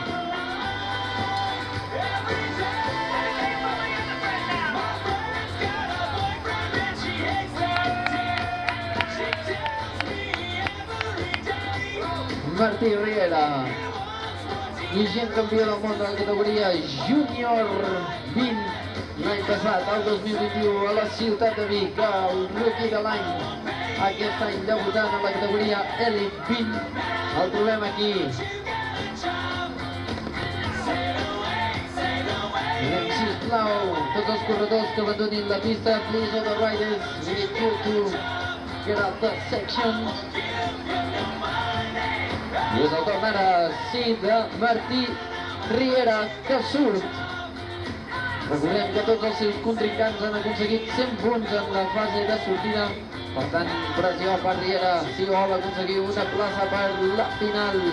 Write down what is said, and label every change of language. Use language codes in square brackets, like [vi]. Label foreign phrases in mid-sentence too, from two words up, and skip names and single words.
[ca] Martí Riera, vigent campió del món de la categoria Júnior 20, l'any passat, el 2021, a la ciutat de Vic, el rookie de l'any. Aquest any debutant a la categoria Elite 20. El trobem aquí. Sisplau, tots els corredors que abandonin la pista, [en] please all the riders, we need you to get out the section. [ca] I és el torn ara, sí, de Martí Riera, que surt. Recordem que tots els seus contrincants han aconseguit 100 punts en la fase de sortida. Per tant, pressió per Riera, si vol aconseguir una plaça per la final.